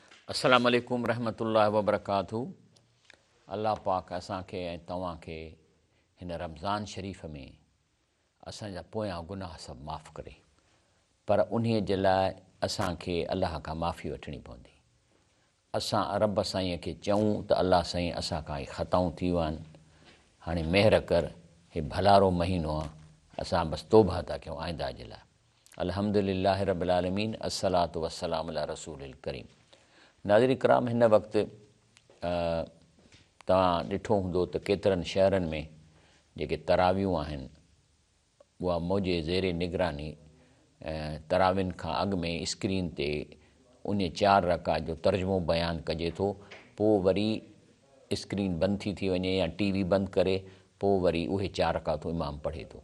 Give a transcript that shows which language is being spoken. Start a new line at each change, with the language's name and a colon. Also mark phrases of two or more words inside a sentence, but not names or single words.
Arabic: السلام عليكم رحمة الله وبركاته.
Sindhi: अल्लाह पाक असांखे ऐं तव्हांखे हिन रमज़ान शरीफ़ में असांजा पोयां गुनाह सभु माफ़ु करे, पर उन्हीअ जे लाइ असांखे अलाह खां माफ़ी वठणी पवंदी। असां रब साईं खे चऊं त अलाह साईं असां खां ख़ताऊं थी विया आहिनि, हाणे महिर कर, हे भलारो महीनो आहे, असां बसि तौबा था कयूं आइंदा जे लाइ।
Arabic: الحمد لله رب العالمين الصلاة والسلام على رسول الكريم.
Sindhi: नाज़रीन किराम, हिन वक़्तु तव्हां ॾिठो हूंदो त केतिरनि शहरनि में जेके तरावियूं आहिनि उहा मुंहिंजे ज़ेरे निगरानी तरावियुनि खां अॻु में स्क्रीन ते उन 4 रकात जो तर्जुमो बयानु कजे थो, पोइ वरी स्क्रीन बंदि थी वञे या टीवी बंदि करे पोइ वरी उहे 4 रकातूं इमाम पढ़े थो।